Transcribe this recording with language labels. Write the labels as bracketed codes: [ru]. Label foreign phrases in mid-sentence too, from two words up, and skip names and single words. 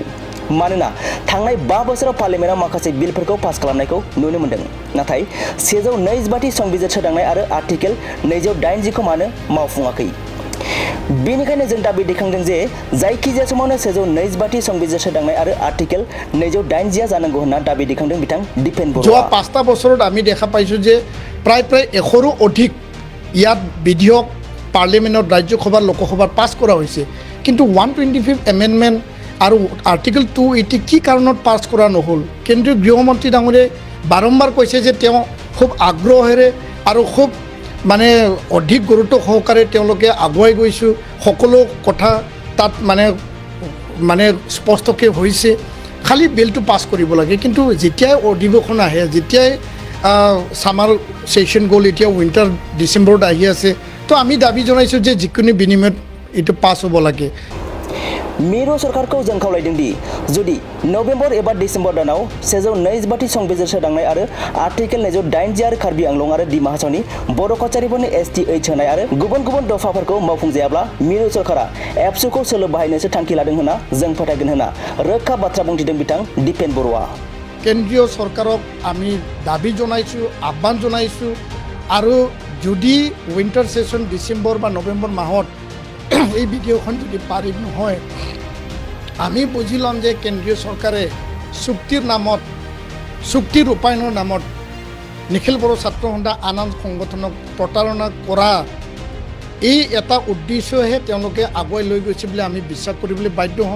[brx] मानोना थांनाय 5 बोसोराव पार्लियामेन्टआव माखासे बिलफोरखौ पास खालामनायखौ नुनो मोन्दों, नाथाय 122 संबिजिर सोदांनाय आरो आर्टिकेल 208 खौ मानो मावफुङाखै। बेनिखायनो जों दाबि दैखांदों जे जायखिजाया समावनो 122 संबिजिर सोदांनाय आरो आर्टिकेल 208 जानांगौ होनना दाबि दैखांदों बिथां दिपेन बर'आ। [as] যোৱা 5টা বছৰত আমি দেখা পাইছোঁ যে প্ৰায় 100ৰো অধিক ইয়াত বিধেয়ক পাৰ্লিয়ামেণ্টত, ৰাজ্যসভাত, লোকসভাত পাছ কৰা হৈছে। কিন্তু 125 এমেণ্ডমেণ্ট আৰু আৰ্টিকেল 280 কি কাৰণত পাছ কৰা নহ'ল? কেন্দ্ৰীয় গৃহমন্ত্ৰী ডাঙৰীয়াই বাৰম্বাৰ কৈছে যে তেওঁ খুব আগ্ৰহেৰে আৰু খুব মানে অধিক গুৰুত্ব সহকাৰে তেওঁলোকে আগুৱাই গৈছোঁ। সকলো কথা তাত মানে স্পষ্টকৈ হৈছে, খালি বিলটো পাছ কৰিব লাগে। কিন্তু যেতিয়াই অধিৱেশন আহে, যেতিয়াই [en] summer session [as] গ'ল, এতিয়া উইণ্টাৰ ডিচেম্বৰত আহি আছে, তো আমি দাবী জনাইছোঁ যে যিকোনো বিনিময়ত এইটো পাছ হ'ব লাগে। [brx] मिरु सरकारखौ जों खावलायदों दि जुदि नभेम्बर एबा डिसेम्बर दानाव 122 संबिजिर सोदांनाय आरो आर्टिकेल 208 आरो कार्बि आंलं आरो डिमा हासावनि बर' कचारिफोरनि STH होनाय आरो गुबुन गुबुन दफाफोरखौ मावफुंजायाब्ला मिरु सरकारा ABSU खौ सोलो बाहायनोसो थांखि लादों होनना जों फोथायगोन होनना रोखा बाथ्रा बुंथिदों बिथां दिपेन बर'आ। [as] কেন্দ্ৰীয় চৰকাৰক আমি দাবী জনাইছোঁ, আহ্বান জনাইছোঁ, আৰু যদি [en] winter session [as] ডিচেম্বৰ বা নৱেম্বৰ মাহত এই বিধেয়কখন যদি পাৰি নহয়, আমি বুজি ল'ম যে কেন্দ্ৰীয় চৰকাৰে চুক্তিৰ নামত, চুক্তি ৰূপায়ণৰ নামত নিখিল বড়ো ছাত্ৰ সন্থা আন আন সংগঠনক প্ৰতাৰণা কৰা এই এটা উদ্দেশ্যহে তেওঁলোকে আগুৱাই লৈ গৈছে বুলি আমি বিশ্বাস কৰিবলৈ বাধ্য হ'ম।